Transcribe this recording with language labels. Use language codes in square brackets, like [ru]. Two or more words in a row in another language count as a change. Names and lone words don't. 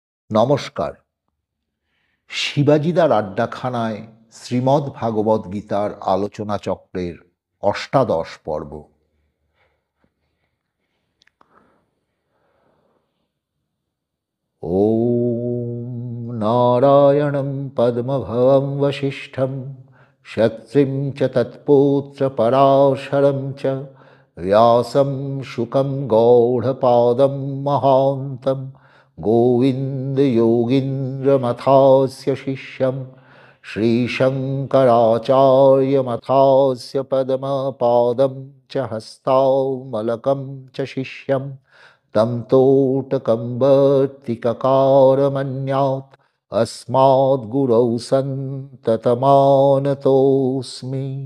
[bn] নমস্কার। শিবাজিদার আড্ডাখানায় শ্রীমদ্ ভাগবত গীতার আলোচনা চক্রের অষ্টাদশ পর্ব। [sa] ওম নারায়ণং পদ্মভবং বশিষ্ঠং শক্তিং চ তৎপৌত্র পরাশরং চ व्यासं शुकं गौडपादं महान्तं गोविन्दयोगीन्द्रमथास्य शिष्यं श्रीशङ्कराचार्यमथास्य पद्मपादं च हस्तामलकं च शिष्यं तं तोटकं वर्तिककारमन्यात् अस्माद्गुरौ सन्ततमानतोऽस्मि।